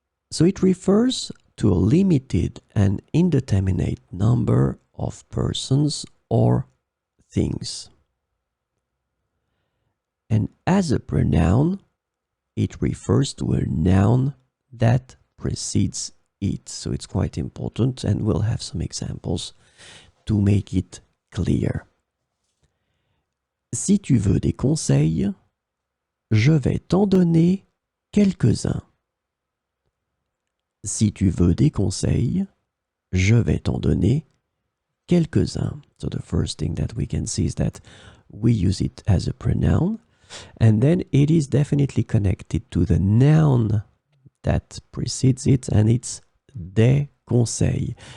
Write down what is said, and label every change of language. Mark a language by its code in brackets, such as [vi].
[en] So it refers to a limited and indeterminate number of persons or things. And as a pronoun, it refers to a noun that precedes it. So it's quite important, and we'll have some examples to make it clear. [fr] Si tu veux des conseils, je vais t'en donner quelques-uns. Si tu veux des conseils, je vais t'en donner quelques-uns. [en] So the first thing that we can see is that we use it as a pronoun, and then it is definitely connected to the noun that precedes it, and it's [fr] des conseils.